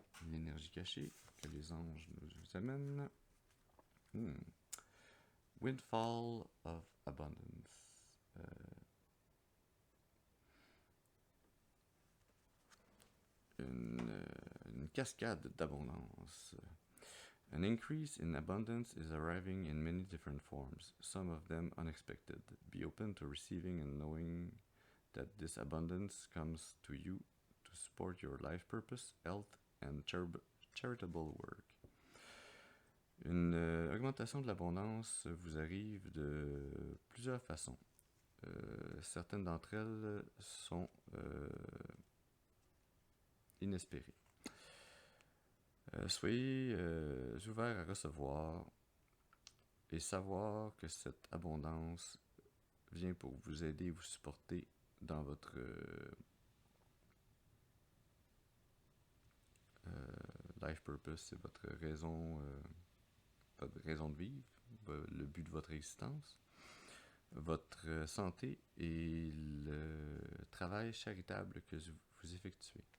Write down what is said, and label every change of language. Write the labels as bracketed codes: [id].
[fr] L'énergie cachée que les anges nous amènent. [en] Windfall of Abundance. [fr] Une cascade d'abondance. [en] An increase in abundance is arriving in many different forms, some of them unexpected. Be open to receiving and knowing that this abundance comes to you to support your life purpose, health, and charitable work. [fr] Une augmentation de l'abondance vous arrive de plusieurs façons. Certaines d'entre elles sont inespérées. Soyez ouverts à recevoir et savoir que cette abondance vient pour vous aider et vous supporter dans votre [en] life purpose, [fr] c'est votre raison de vivre, le but de votre existence, votre santé et le travail charitable que vous effectuez.